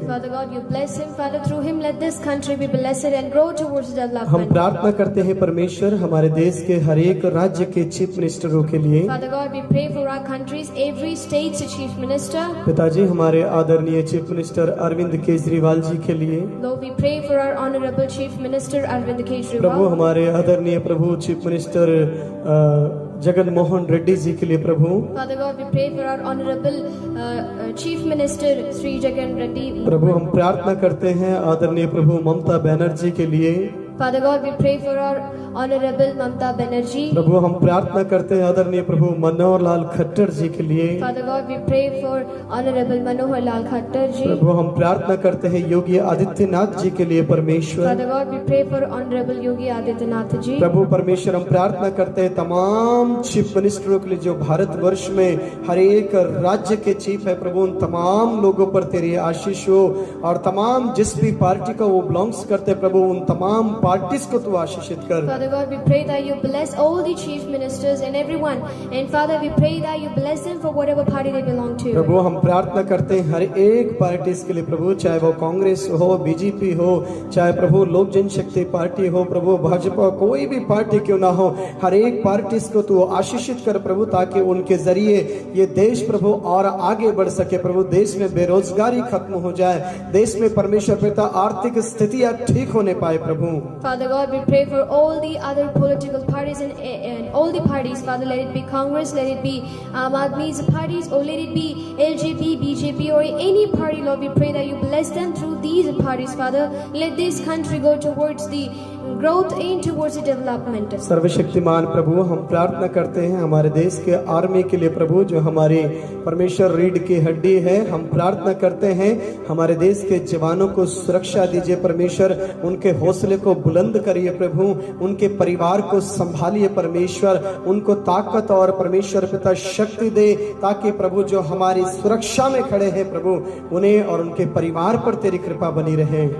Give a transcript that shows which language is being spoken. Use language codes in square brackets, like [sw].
[en] Father God, you bless him. Father, through him, let this country be blessed and grow towards [hi] हम [en] development. [hi] प्रार्थना करते हैं परमेश्वर हमारे देश के हर एक राज्य के चीफ मिनिस्टरों के लिए। [en] Father God, we pray for our country's every state's chief minister. [hi] पिताजी हमारे आदरणीय चीफ मिनिस्टर अरविंद केजरीवाल जी के लिए। [en] Lord, we pray for our honorable chief minister Arvind [hi] Prabhu [en] Kejriwal. [hi] हमारे आदरणीय प्रभु चीफ मिनिस्टर जगन मोहन रेड्डी जी के लिए प्रभु। [en] Father God, we pray for our honorable chief minister Sri Jagan Reddy. [hi] प्रभु हम प्रार्थना करते हैं आदरणीय प्रभु ममता बनर्जी के लिए। [en] Father God, we pray for our honorable Mamta Banerjee. [hi] प्रभु हम प्रार्थना करते हैं आदरणीय प्रभु मनोहर लाल खट्टर जी के लिए। [en] Father God, we pray for honorable Manohar Lal Khattar ji. [hi] प्रभु हम प्रार्थना करते हैं योगी आदित्यनाथ जी के लिए परमेश्वर। [en] Father God, we pray for honorable Yogi Adityanath ji. [hi] प्रभु परमेश्वर हम प्रार्थना करते हैं तमाम चीफ मिनिस्टरों के लिए जो भारतवर्ष में हर एक राज्य के चीफ है प्रभु, उन तमाम लोगों पर तेरी आशीष हो और तमाम जिस भी पार्टी का वो बिलोंग्स करते प्रभु उन तमाम पार्टीज को तू आशीषित कर। [en] Father God, we pray that you bless all the chief ministers and everyone. And Father, we pray that you bless them for whatever party they belong to. [hi] प्रभु हम प्रार्थना करते हैं हर एक पार्टीज के लिए प्रभु, चाहे वो कांग्रेस हो, बीजेपी हो, चाहे प्रभु लोक जनशक्ति पार्टी हो, प्रभु भाजपा, कोई भी पार्टी क्यों ना हो, हर एक पार्टीज को तू आशीषित कर प्रभु, ताकि उनके जरिए ये देश प्रभु और आगे बढ़ सके प्रभु। देश में बेरोजगारी खत्म हो जाए, देश में परमेश्वर पिता आर्थिक स्थितियां ठीक होने पाए प्रभु। [en] Father God, we pray for all the other political parties and all the parties. Father, let it be Congress, let it be Aam Aadmi's parties, or let it be LJP, BJP, or any party. Lord, we pray that you bless them through these parties. Father, let this country go towards the growth and towards the development. [hi] सर्वशक्तिमान प्रभु हम प्रार्थना करते हैं हमारे देश के army के लिए प्रभु, जो हमारे परमेश्वर रीढ़ की हड्डी है। हम प्रार्थना करते हैं हमारे देश के जवानों को सुरक्षा दीजिए परमेश्वर, उनके हौसले को बुलंद करिए प्रभु, उनके परिवार को संभालिए परमेश्वर, उनको ताकत और परमेश्वर पिता शक्ति दे, ताकि प्रभु जो हमारी सुरक्षा में खड़े हैं प्रभु उन्हें और उनके परिवार पर तेरी कृपा बनी रहे।